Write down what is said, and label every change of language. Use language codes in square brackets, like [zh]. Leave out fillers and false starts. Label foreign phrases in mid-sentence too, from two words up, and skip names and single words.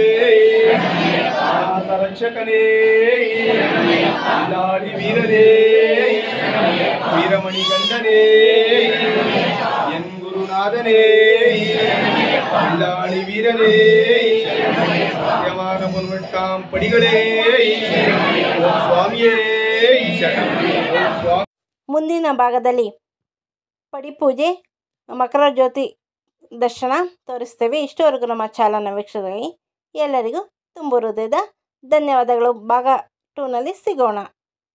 [ml] അനാഥ രക്ഷകനേ വില്ലാളി വീരനേ വീരമണി കണ്ഠനേ എൻ ഗുരുനാഥനേ വില്ലാളി വീരനേ സത്യമാം പൊന്നുപതിനെട്ടാം പടികളേ ഓം സ്വാമിയേ ഓം സ്വാമി [kn] ಮುಂದಿನ ಭಾಗದಲ್ಲಿ ಪಡಿಪೂಜೆ ಮಕರ ಜ್ಯೋತಿ ದರ್ಶನ ತೋರಿಸ್ತೇವೆ. ಇಷ್ಟವರೆಗೂ ನಮ್ಮ ಚಾನಲ್ನ ವೀಕ್ಷಕರಿಗೆ ಎಲ್ಲರಿಗೂ ತುಂಬ ಹೃದಯದ ಧನ್ಯವಾದಗಳು. ಭಾಗ 2ನಲ್ಲಿ ಸಿಗೋಣ.